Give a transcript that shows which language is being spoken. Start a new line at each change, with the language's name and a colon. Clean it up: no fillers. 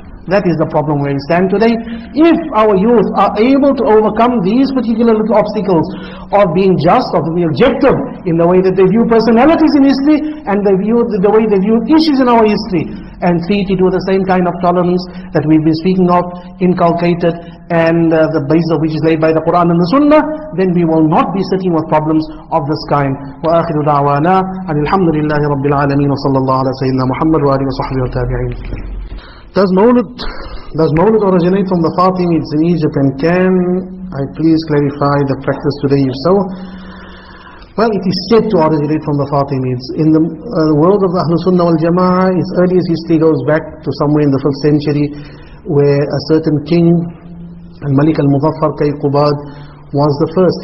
English: That is the problem where we stand today. If our youth are able to overcome these particular little obstacles of being just, of being objective in the way that they view personalities in history and the way they view issues in our history, and treat it with the same kind of tolerance that we've been speaking of, inculcated, and the basis of which is laid by the Quran and the Sunnah, then we will not be sitting with problems of this kind.
Arabic: وآخر دعوانا أن الحمد لله رب العالمين وصلى الله على سيدنا محمد وآله وصحبه والتابعين.
English: Does Mawlid originate from the Fatimids in Egypt, and can I please clarify the practice today if so? Well, it is said to originate from the Fatimids. In the world of the Ahlul Sunnah wal Jama'ah, its earliest history goes back to somewhere in the 5th century, where a certain king, Al-Malik al-Muzaffar Qayqubad, was the first.